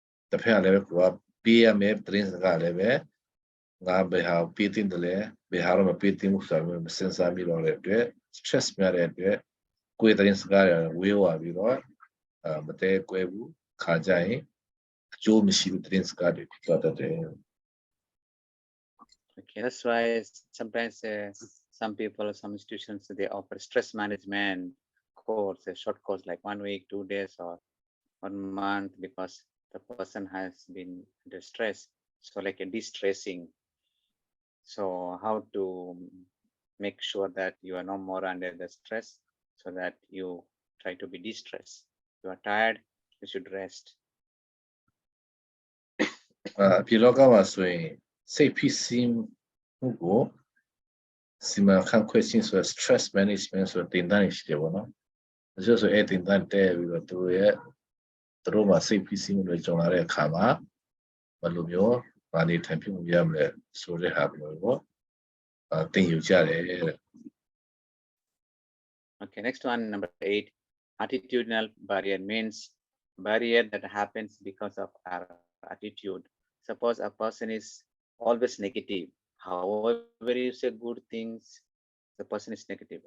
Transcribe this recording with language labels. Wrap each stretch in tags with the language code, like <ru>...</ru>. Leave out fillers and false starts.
<my>တစ်ဖက်ကလည်းကိုကပေးရမယ်သတင်းစကားလည်းပဲငါဘယ်ဟာပေးတင်တယ်လဲဘယ်ဟာတော့မပေးတင်ဘူးဆိုတာမျိုးမစဉ်းစားမိတော့တဲ့အတွက် stress များတဲ့အတွက်ကိုယ်သတင်းစကားရဝေးသွားပြီးတော့မတဲကွဲဘူးခါကြရင်အကျိုးမရှိဘူးသတင်းစကားတွေဖြစ်သွားတဲ့</my> <en>Okay, that's why sometimes some people, some institutions, they offer stress management course, a short course like 1 week, 2 days, or 1 month, because the person has been under stress. So like a de-stressing. So how to make sure that you are no more under the stress, so that you try to be de-stressed. You are tired, you should rest.</en> <my>ဒီလောကမှာဆိုရင်စိတ်ဖိစီးမှုကိုစီမံခန့်ခွဲခြင်းဆို stress management ဆိုတင်တန်းရှိတယ်ပေါ့နော်။ဒါဆိုအဲ့တင်တန်းတဲပြီးတော့သူတို့မှာစိတ်ဖိစီးမှုတွေကြုံလာတဲ့အခါမှာဘယ်လိုမျိုးဗာနေထိုင်ပြမှုရမလဲဆိုတဲ့ဟာမျိုးပေါ့သင်ယူကြတယ်တဲ့</my> <en>Okay, next one, number 8, attitudinal barrier means barrier that happens because of our attitude. Suppose a person is always negative, however you say good things, the person is negative.</en>